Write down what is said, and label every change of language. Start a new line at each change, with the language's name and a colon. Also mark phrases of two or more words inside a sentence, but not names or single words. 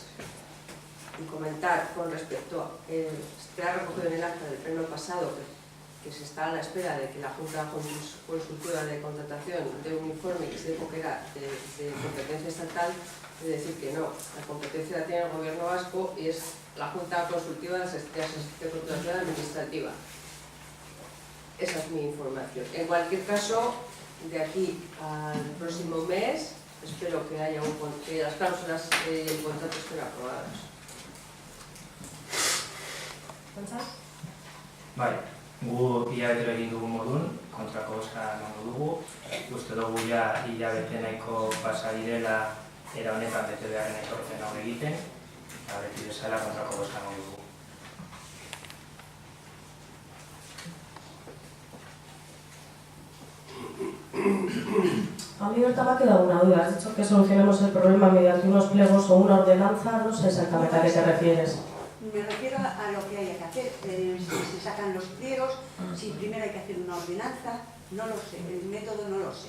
Spanish: Y comentar con respecto a se ha recogido en el acta del pleno pasado que se está a la espera de que la Junta Consultiva de Contratación dé un informe que se dijo que era de competencia estatal, es decir que no, la competencia la tiene el Gobierno vasco y es la Junta Consultiva de Contratación Administrativa. Esa es mi información. En cualquier caso, de aquí al próximo mes, espero que haya que las cláusulas del contrato estén aprobadas.
Basque: Bai, gu hilabetero egin dugu modun, kontrako bozka emango dugu. Uste dugu ja hilabete nahiko pasa direla era honetan bete beharren etorpen hau egiten, eta beti bezala kontrako bozka emango dugu.
Spanish: A mí ahorita me ha quedado una duda. Has dicho que solucionemos el problema mediante unos pliegos o una ordenanza. No sé exactamente a qué te refieres. Me refiero a lo que haya que hacer, si se sacan los pliegos, si primero hay que hacer una ordenanza, no lo sé, el método no lo sé.